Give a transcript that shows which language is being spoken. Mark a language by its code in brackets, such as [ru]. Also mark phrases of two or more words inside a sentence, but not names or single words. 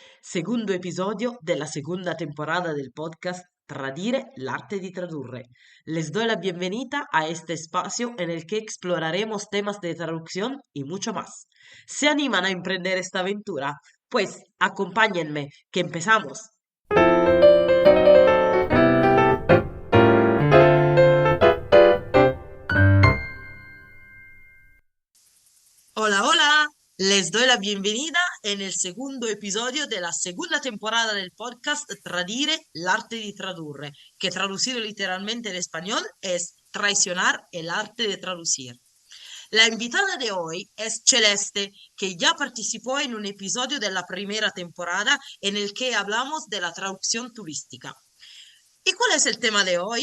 [it] Secondo episodio della seconda temporada del podcast Tradire l'arte de tradurre. [es] Les doy la bienvenida a este espacio en el que exploraremos temas de traducción y mucho más. ¿Se animan a emprender esta aventura? Pues acompáñenme, que empezamos. Hola, hola. Les doy la bienvenida en el segundo episodio de la segunda temporada del podcast Tradire l'arte di tradurre, que traducido literalmente en español es traicionar el arte de traducir. La invitada de hoy es Celeste, que ya participó en un episodio de la primera temporada en el que hablamos de la traducción turística. ¿Y cuál es el tema de hoy?